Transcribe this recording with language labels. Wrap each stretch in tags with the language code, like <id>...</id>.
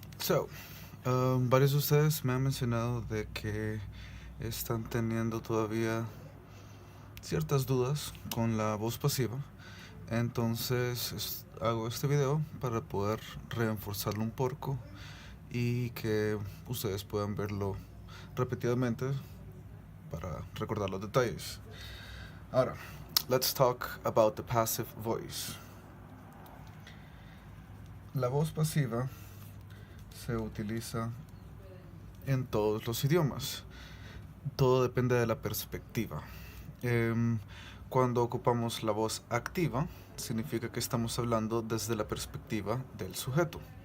<es>So, varios de ustedes me han mencionado de que están teniendo todavía ciertas dudas con la voz pasiva. Entonces hago este video para poder reforzarlo un poco y que ustedes puedan verlo repetidamente para recordar los detalles. Ahora,</es> <en>let's talk about the passive voice.</en> <es>La voz pasiva se utiliza en todos los idiomas. Todo depende de la perspectiva. Cuando ocupamos la voz activa, significa que estamos hablando desde la perspectiva del sujeto.</es>